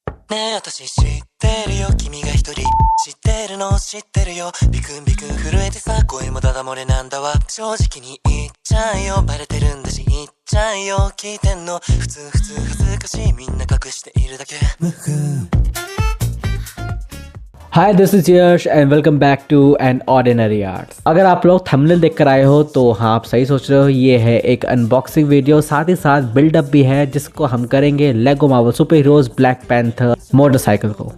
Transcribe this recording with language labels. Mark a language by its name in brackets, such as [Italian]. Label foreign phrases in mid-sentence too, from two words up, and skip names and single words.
[Japanese] ねえ私知ってるよ君が一人知ってるの知ってるよビクンビクン震えてさ声もダダ漏れなんだわ正直に言っちゃえよバレてるんだし言っちゃえよ聞いてんの普通恥ずかしいみんな隠しているだけ [English] Hi this is Yash and welcome back to An Ordinary Arts. [Hindi] अगर आप लोग थंबनेल देख कर आए हो तो हाँ आप सही सोच रहे हो, ये है एक [English] unboxing video, [Hindi] साथ ही साथ बिल्डअप भी है जिसको हम करेंगे लेगो मार्वल सुपर हीरोज ब्लैक पैंथर मोटरसाइकिल को।